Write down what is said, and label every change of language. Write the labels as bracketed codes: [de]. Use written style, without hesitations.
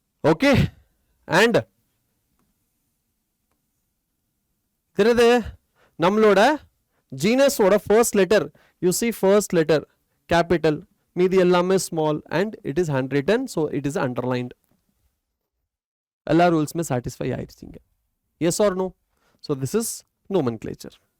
[en] Okay. And [ta] தெரியுது நம்மளோட [en] genus ஓட first letter, you see first letter capital, மீதி எல்லாமே small and it is handwritten, so it is underlined. [ta] எல்லா ரூல்ஸ்மே satisfy ஆயிடுச்சிங்க. [en] Yes or no? So this is nomenclature.